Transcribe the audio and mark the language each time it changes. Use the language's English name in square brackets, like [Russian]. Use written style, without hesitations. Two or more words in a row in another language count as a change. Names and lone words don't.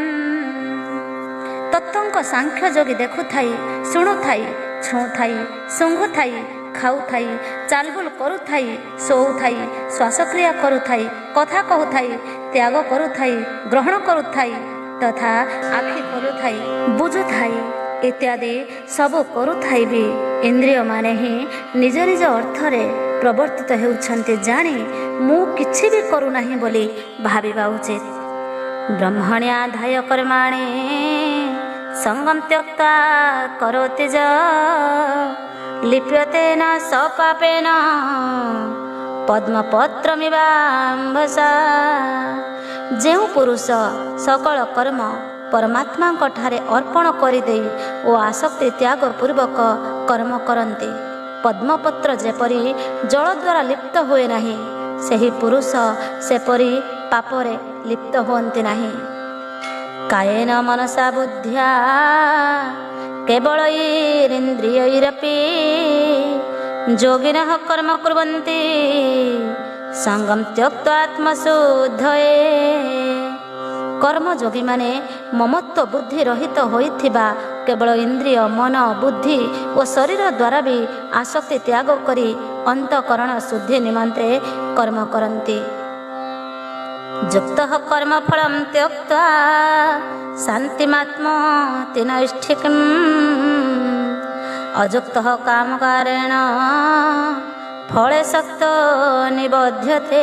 [Odia] ତତ୍ତ୍ୱଙ୍କ ସାଂଖ୍ୟ ଯୋଗୀ ଦେଖୁଥାଇ, ଶୁଣୁଥାଇ, ଛୁଁଥାଇ, ଶୁଙ୍ଘୁଥାଇ, ଖାଉଥାଇ, ଚାଲବୁଲ କରୁଥାଇ, ଶୋଉଥାଇ, ଶ୍ୱାସକ୍ରିୟା କରୁଥାଇ, କଥା କହୁଥାଇ, ତ୍ୟାଗ କରୁଥାଇ, ଗ୍ରହଣ କରୁଥାଇ ତଥା ଆଖି ଖୋଲୁଥାଇ, ବୁଝୁଥାଇ ଇତ୍ୟାଦି ସବୁ କରୁଥାଇ ବି ଇନ୍ଦ୍ରିୟ ମାନେ ହିଁ ନିଜ ନିଜ ଅର୍ଥରେ ପ୍ରବର୍ତ୍ତିତ ହେଉଛନ୍ତି ଜାଣି ମୁଁ କିଛି ବି କରୁ ନାହିଁ ବୋଲି ଭାବିବା ଉଚିତ। [Sanskrit] ब्रह्मण्याधाय कर्माणि संगम त्यक्त्वा करोति ज लिप्यते न सपापेन पद्मपत्रमिवाम्भसा। [Odia] ଯୋ ପୁରୁଷ ସକଳ କର୍ମ ପରମାତ୍ମା ଠାରେ ଅର୍ପଣ କରିଦେଇ ଓ ଆସକ୍ତି ତ୍ୟାଗ ପୂର୍ବକ କର୍ମ କରନ୍ତି, ପଦ୍ମପତ୍ର ଯେପରି ଜଳ ଦ୍ୱାରା ଲିପ୍ତ ହୁଏ ନାହିଁ, ସେହି ପୁରୁଷ ସେପରି ପାପରେ ଲିପ୍ତ ହୁଅନ୍ତି ନାହିଁ। [Sanskrit] कायेन मनसा बुद्ध्या केवलैरिन्द्रियैरपि योगिनः कर्म कुर्वन्ति संगम त्यक्त्वा आत्मशुद्धये। [Odia] କର୍ମଯୋଗୀମାନେ ମମତ୍ୱ ବୁଦ୍ଧି ରହିତ ହୋଇଥିବା କେବଳ ଇନ୍ଦ୍ରିୟ ମନ ବୁଦ୍ଧି ଓ ଶରୀର ଦ୍ୱାରା ବି ଆସକ୍ତି ତ୍ୟାଗ କରି ଅନ୍ତଃକରଣ ଶୁଦ୍ଧି ନିମନ୍ତେ କର୍ମ କରନ୍ତି। [Sanskrit] ଯୁକ୍ତଃ କର୍ମଫଳଂ ତ୍ୟକ୍ତ୍ୱା ଶାନ୍ତିମାତ୍ମୋତି ନୈଷ୍ଠିକମ୍ ଅଯୁକ୍ତଃ କାମକାରେଣ ଫଳେ ଶକ୍ତ ନିବଧ୍ୟତେ।